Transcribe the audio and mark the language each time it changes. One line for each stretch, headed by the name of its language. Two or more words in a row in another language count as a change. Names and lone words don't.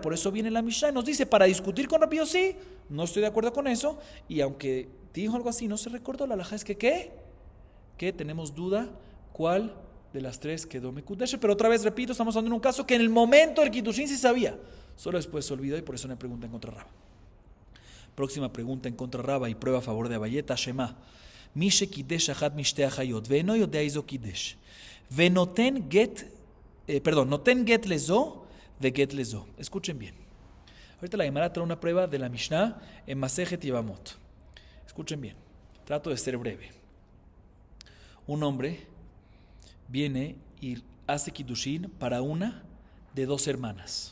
Spanish: Por eso viene la Mishnah y nos dice, para discutir con Rabbi Yossi, no estoy de acuerdo con eso, y aunque dijo algo así, no se recordó, la halajá es que ¿qué? Que tenemos duda cuál de las 3 quedó Mekudesh, pero otra vez repito, estamos hablando en un caso que en el momento del Kiddushin sí sabía, solo después se olvidó y por eso me preguntan contra Raba. Próxima pregunta en contra Raba y prueba a favor de Abayeta.
Hebrew: שמע. מי שקידש אחת משתי אחיות. ואינו יודע איזו קידש. ונותן גט, נותן גט לזו, וגט לזו.
Spanish: Escuchen bien. Ahorita la Gemara trae una prueba de la Mishnah en Masejet Yevamot. Escuchen bien. Trato de ser breve. Un hombre viene y hace kiddushin para una de 2 hermanas.